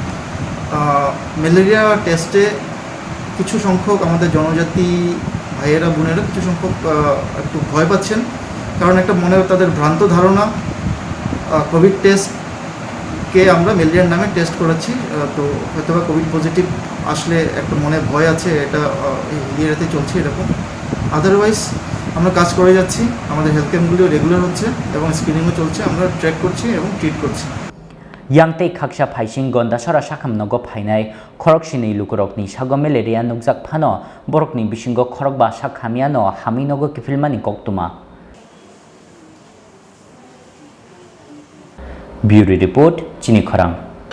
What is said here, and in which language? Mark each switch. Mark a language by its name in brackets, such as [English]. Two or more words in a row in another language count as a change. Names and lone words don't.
[Bangla] ম্যালেরিয়া টেস্টে কিছু সংখ্যক আমাদের জনজাতি ভাইয়েরা বোনেরা কিছু সংখ্যক একটু ভয় পাচ্ছেন কারণ একটা মনে তাদের ভ্রান্ত ধারণা কোভিড টেস্টকে আমরা ম্যালেরিয়ার নামে টেস্ট করাচ্ছি তো হয়তো বা কোভিড পজিটিভ আসলে একটা মনে ভয় আছে এটা এরিয়াতে চলছে এরকম আদারওয়াইজ আমরা কাজ করে যাচ্ছি আমাদের হেলথ ক্যাম্পগুলিও রেগুলার হচ্ছে এবং স্ক্রিনিংও চলছে আমরা ট্র্যাক করছি এবং ট্রিট করছি [Kok Borok] Yangtei khaksha phaising gonda sora sakhamnogo phainai khoroksini lukurokni sago malaria nukjak phano borokni bisingo khorok ba sakhamiano haminogo kifilmani koktuma Bureau report Chini Khorang